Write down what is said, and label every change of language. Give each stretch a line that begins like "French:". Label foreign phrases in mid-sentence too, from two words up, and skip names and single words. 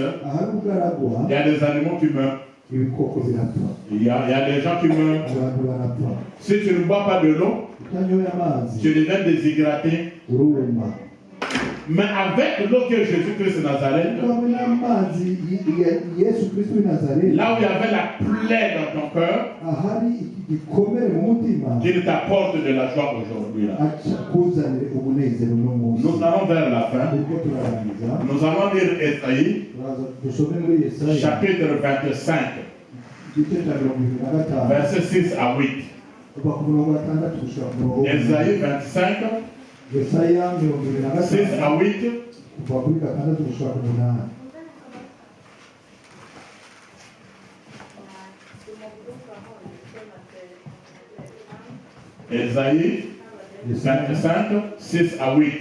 French: Il y a des animaux qui meurent. Il y a des gens qui meurent. Si tu ne bois pas de l'eau, tu deviens déshydraté. Mais avec l'eau que Jésus-Christ de Nazareth,
Rundi: hamwe n'amazi Yesu Kristo w'i Nazareti,
French: là où il y avait la plaie dans ton cœur,
Rundi: ahari iki gikomere mu mutima,
French: qu'il t'apporte de la joie aujourd'hui. Là.
Rundi: aca kuzanire umunezero uno munsi.
French: Nous allons vers la fin.
Rundi: Ubwo turarangiza,
French: Nous allons lire Esaïe,
Rundi: turaza dusome muri Yesaya
French: chapitre 25,
Rundi: igice cya 25
French: versets 6 à 8.
Rundi: kuva ku murongo wa 6 gushika ku murongo wa 8.
French: Esaïe 25,
Rundi: Yesaya 6 25
French: à 8.
Rundi: kuva kuri 6 gushika ku 8.
French: Esaïe 25, 6 à 8.